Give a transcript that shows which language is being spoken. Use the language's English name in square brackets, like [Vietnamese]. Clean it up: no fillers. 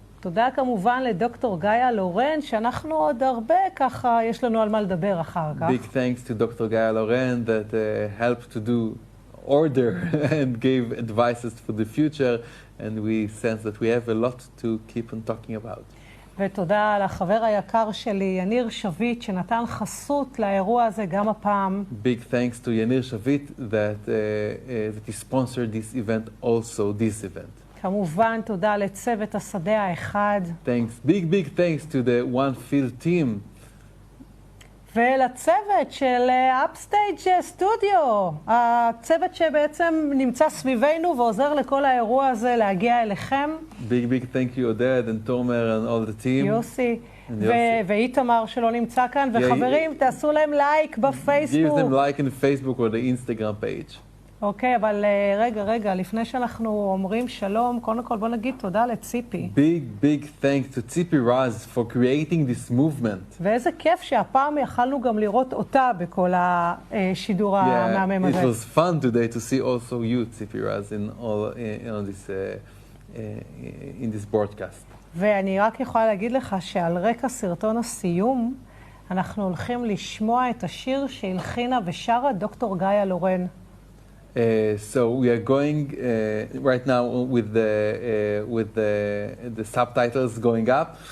[Hebrew] תודה כמובן לדוקטור גאיה לורן, שאנחנו עוד הרבה ככה, יש לנו על מה לדבר אחר כך. [English] Big thanks to Dr. Gaia Loren that helped to do order and gave advices for the future, and we sense that we have a lot to keep on talking about. [Hebrew] ותודה לחבר היקר שלי, יניר שביט, שנתן חסות לאירוע הזה גם הפעם. [English] Big thanks to Yanir Shavit that he sponsored this event, also this event. [Hebrew] כמובן, תודה לצוות השדה האחד. [English] Big thanks to the One Field team. [Hebrew] ולצוות של Upstage Studio, הצוות שבעצם נמצא סביבנו ועוזר לכל האירוע הזה להגיע אליכם. [English] Big thank you, Oded and Tomer and all the team. [Hebrew] יוסי. ואיתמר שלא נמצא כאן, וחברים, תעשו להם לייק בפייסבוק. [English] Give them like in Facebook or the Instagram page. [Hebrew] אוקיי, אבל רגע, לפני שאנחנו אומרים שלום, קודם כל בוא נגיד תודה לציפי. [English] Big thanks to Tzipi Raz for creating this movement. [Hebrew] ואיזה כיף שהפעם יכלנו גם לראות אותה בכל השידור המהמם הזה. [English] It was fun today to see also you, Tzipi Raz, in this broadcast. [Hebrew] ואני רק יכולה להגיד לך שעל רקע סרטון הסיום, אנחנו הולכים לשמוע את השיר שהלחינה ושרה דוקטור גאיה לורן. [English] So we are going right now with the subtitles going up.